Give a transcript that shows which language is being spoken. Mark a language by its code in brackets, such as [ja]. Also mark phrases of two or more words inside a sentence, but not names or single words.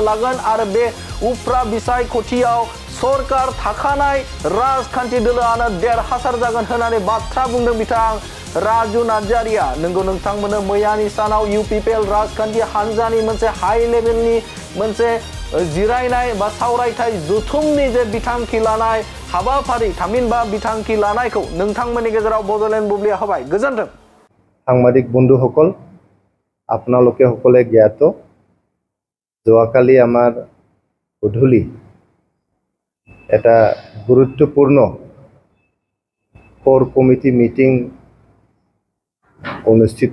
[brx] लागोन आरो बे उफ्रा बिसायख'थियाव सरकार थाखानाय राजखान्थि दोलोआनो देरहासार जागोन होननानै बाथ्रा बुंदों बिथां राजु नार्जारिया नंगौ नोंथांमोननो मैयानि सानाव इउपिपिएल राजखान्थि हान्जानि मोनसे हाई लेभेलनि मोनसे जिरायनाय बा सावरायथाय जथुमनि जे बिथांखि लानाय हाबाफारि थामहिनबा बिथांखि लानायखौ नोंथांमोननि गेजेराव बड'लेण्ड बुब्लिया होबाय गोजोन्थों [as] সাংবাদিক বন্ধুসকল আপোনালোকে সকলে জ্ঞাত যোৱাকালি আমাৰ গধূলি এটা গুৰুত্বপূৰ্ণ [en] core committee meeting [as] অনুষ্ঠিত